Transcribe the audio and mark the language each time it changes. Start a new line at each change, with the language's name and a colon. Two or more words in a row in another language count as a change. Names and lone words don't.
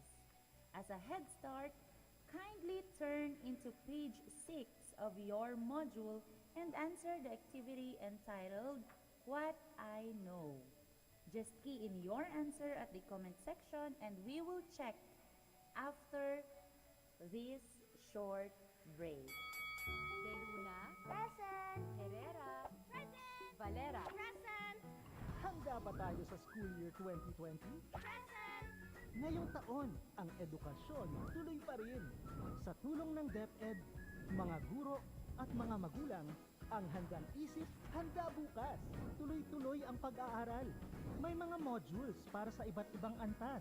English: As a head start, kindly turn into page 6 of your module and answer the activity entitled, "What I Know." Just key in your answer at the comment section and we will check after this short break. De Luna. Present. Herrera. Present. Valera. Present.
Filipino: Handa ba tayo sa
English: school year
Filipino: 2020?
English: Present.
Filipino: Ngayong taon, ang edukasyon tuloy pa rin. Sa tulong ng DepEd, mga guro at mga magulang, ang handang isip, handa bukas. Tuloy-tuloy ang pag-aaral. May mga modules para sa iba't ibang antas.